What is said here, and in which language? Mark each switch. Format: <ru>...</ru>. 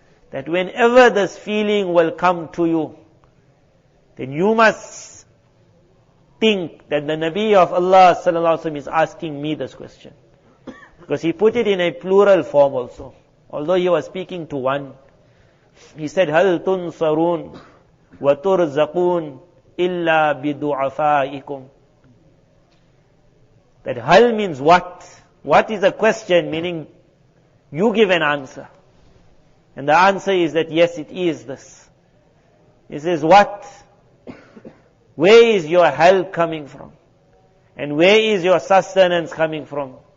<en>That whenever this feeling will come to you, then you must think that the Nabi of Allah sallallahu alaihi wasallam is asking me this question. Because he put it in a plural form also. Although he was speaking to one. He said,</en> <ar>هَلْ تُنْصَرُونَ وَتُرْزَقُونَ إِلَّا بِدُعَفَائِكُمْ.</ar> <en>That hal means what? What is a question? Meaning, you give an answer. And the answer is that yes, it is this. He says, what? Where is your help coming from? And where is your sustenance coming from?</en>